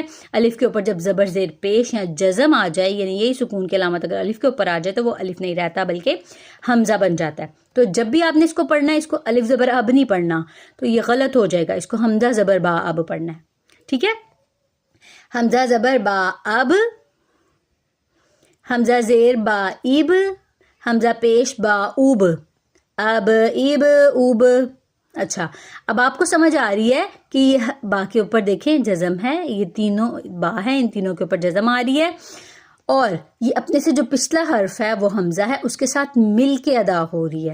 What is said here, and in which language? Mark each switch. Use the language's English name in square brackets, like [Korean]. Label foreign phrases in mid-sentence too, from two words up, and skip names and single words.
[Urdu] الف کے اوپر جب زبر زیر پیش یا جزم آ جائے، یعنی یہی سکون کی علامت اگر الف کے اوپر آ جائے تو وہ الف نہیں رہتا بلکہ حمزہ بن جاتا ہے. تو جب بھی آپ نے اس کو پڑھنا ہے، اس کو الف زبر اب نہیں پڑھنا، تو یہ غلط ہو جائے گا. اس کو حمزہ زبر با اب پڑھنا ہے. ٹھیک ہے، حمزہ زبر با اب، حمزہ زیر با ایب، حمزہ پیش با اوب، اب ایب اوب. اچھا، اب آپ کو سمجھ آ رہی ہے کہ یہ با کے اوپر دیکھیں جزم ہے، یہ تینوں با ہے، ان تینوں کے اوپر جزم آ رہی ہے، اور یہ اپنے سے جو پچھلا حرف ہے وہ حمزہ ہے، اس کے ساتھ مل کے ادا ہو رہی ہے.